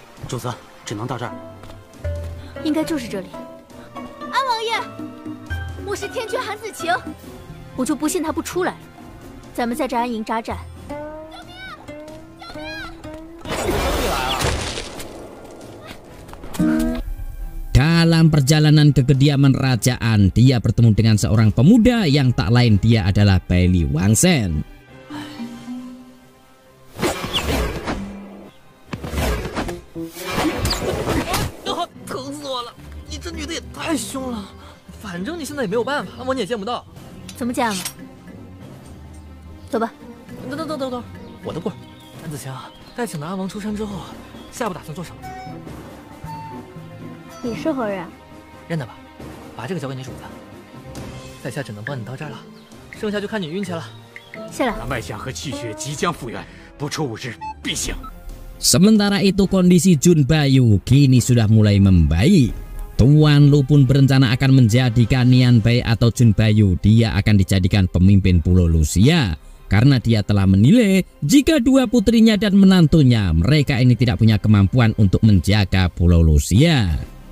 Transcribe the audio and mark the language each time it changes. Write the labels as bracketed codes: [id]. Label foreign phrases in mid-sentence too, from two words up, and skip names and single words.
[zh] 主子，只能到这儿。应该就是这里。安王爷，我是天君韩子晴，我就不信他不出来了。咱们在这安营扎寨。 [id] Dalam perjalanan ke kediaman kerajaan, dia bertemu dengan seorang pemuda yang tak lain dia adalah Bailey Wangsen. [zh] 疼死我了！你这女的也太凶了。反正你现在也没有办法，安王你也见不到。怎么见了？走吧。等，我的棍儿。安子晴，待请的安王出山之后，下一步打算做什么？你是何人？认得吧，把这个交给你主子。在下只能帮你到这儿了，剩下就看你运气了。谢了。脉象和气血即将复原，不出5日必醒。 [id] Sementara itu kondisi Jun Bayu kini sudah mulai membaik. Tuan Lu pun berencana akan menjadikan Nian Bai atau Jun Bayu dia akan dijadikan pemimpin Pulau Lusia. Karena dia telah menilai jika dua putrinya dan menantunya mereka ini tidak punya kemampuan untuk menjaga Pulau Lusia.